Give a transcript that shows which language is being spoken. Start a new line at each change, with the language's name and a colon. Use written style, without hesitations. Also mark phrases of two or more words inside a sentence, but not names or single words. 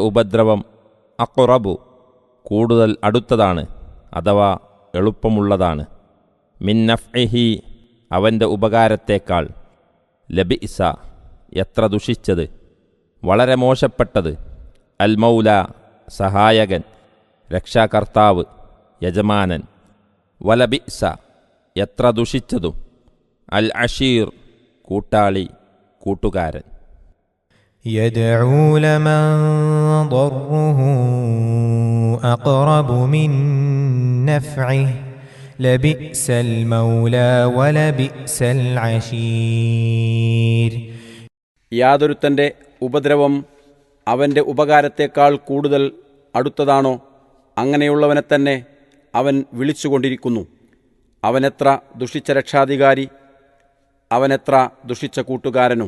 Malayalam: ഉപദ്രവം, അഖ്റബു, കൂടുതൽ അടുത്തതാണ്, അഥവാ എളുപ്പമുള്ളതാണ്,
Arabic: من نفعه,
Malayalam: അവൻ്റെ ഉപകാരത്തേക്കാൾ, ലബിഇസ, എത്ര ദുഷിച്ചത്, വളരെ മോശപ്പെട്ടത്,
Arabic: المولى,
Malayalam: സഹായകൻ, രക്ഷാകർത്താവ്, യജമാനൻ, വലബിഇസ, എത്ര ദുഷിച്ചതും,
Arabic: العشير,
Malayalam: കൂട്ടാളി, കൂട്ടുകാരൻ.
Arabic: يدعو لمن ضره أقرب من نفعه لبئس المولى ولبئس العشير.
Malayalam: യാതൊരുത്തൻ്റെ ഉപദ്രവം അവൻ്റെ ഉപകാരത്തേക്കാൾ കൂടുതൽ അടുത്തതാണോ, അങ്ങനെയുള്ളവനെ തന്നെ അവൻ വിളിച്ചുകൊണ്ടിരിക്കുന്നു. അവനെത്ര ദുഷിച്ച രക്ഷാധികാരി, അവനെത്ര ദുഷിച്ച കൂട്ടുകാരനും.